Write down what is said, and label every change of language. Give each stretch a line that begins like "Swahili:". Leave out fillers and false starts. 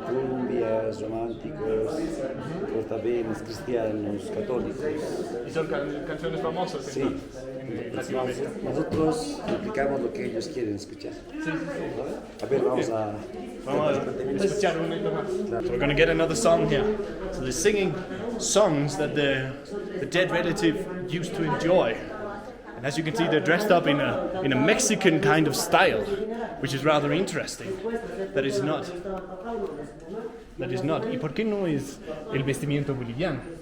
Spanish: Cumbias, románticos, cortavenas, cristianos, católicos. ¿Y son canciones famosas? Sí. Nosotros replicamos lo que ellos quieren escuchar. Sí. A ver, vamos a escuchar un poquito más.
English: So we're going to get another song here. So they're singing songs that the dead relative used to enjoy. And as you can see, they're dressed up in a Mexican kind of style, which is rather interesting. That is not.
Spanish: ¿Y por qué no es el vestimiento boliviano?